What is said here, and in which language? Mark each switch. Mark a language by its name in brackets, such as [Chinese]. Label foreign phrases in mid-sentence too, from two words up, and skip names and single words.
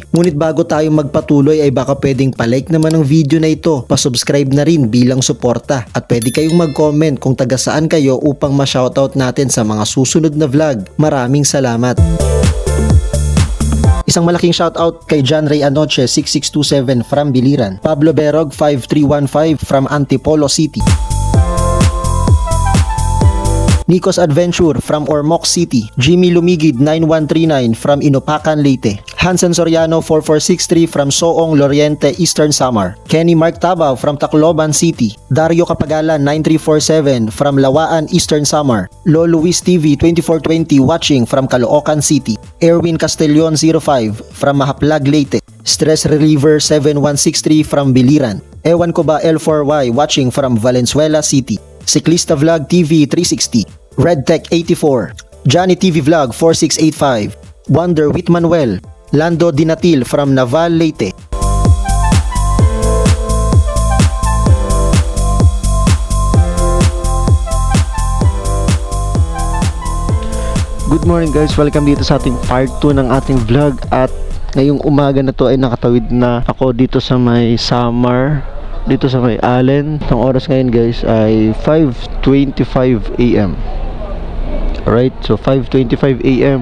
[Filipino] Ngunit bago tayo magpatuloy ay baka pwedeng palike naman ang video na ito, pasubscribe na rin bilang suporta at pwede kayong mag-comment kung taga saan kayo upang ma-shoutout natin sa mga susunod na vlog. Maraming salamat! Isang malaking shoutout kay John Ray Anoche 6627 from Biliran, Pablo Berog 5315 from Antipolo City, Nikos Adventure from Ormoc City, Jimmy Lumigid 9139 from Inupacan, Leyte, Hansen Soriano 4463 from Soong, Loriente, Eastern Samar, Kenny Mark Tabaw from Tacloban City, Dario Kapagalan 9347 from Lawaan, Eastern Samar, Lolo Luis TV 2420 [English] watching from [Filipino] Caloocan City, Erwin Castellon 05 from Mahaplag, Leyte, Stress Reliever 7163 from Biliran, Ewan ko ba L4Y [English] watching from [Filipino] Valenzuela City, Siklista Vlog TV 360, Red Tech 84, Johnny TV Vlog 4685, Wonder with Manuel, Lando Dinatil from Naval, Leyte. [English] Good morning, guys, welcome [Filipino] dito sa ating part 2 ng ating vlog. At ngayong umaga na to ay nakatawid na ako dito sa may Samar, dito sa may Allen. Ang oras ngayon, guys, ay 5:25 AM. [English] Alright, so 5:25 AM.